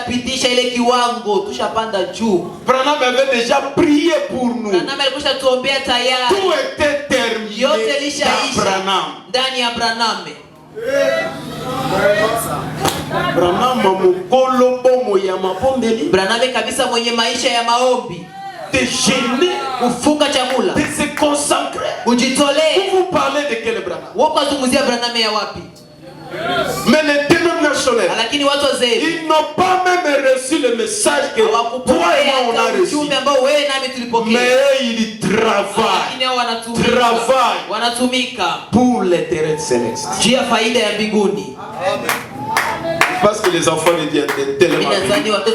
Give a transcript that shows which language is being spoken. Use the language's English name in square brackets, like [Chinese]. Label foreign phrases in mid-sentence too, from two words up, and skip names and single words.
[French] Branham avait déjà prié pour nous. Tout était terminé dans Branham. [Swahili] Branham kabisa mwenye maisha ya maombi, [French] de jeûner, [Swahili] kufunga chakula, [French] de se consacrer. [Swahili] Kujitolea. [French] Vous parlez de quel Branham? [Swahili] Wazungumzia Branham ya wapi? [French] Mais les dénominationnels, [Swahili] lakini watu wazee, [French] ils n'ont pas même reçu le message que toi et moi on a reçu. Mais ils travaillent pour l'intérêt céleste. Parce que les enfants de Dieu étaient tellement bénis.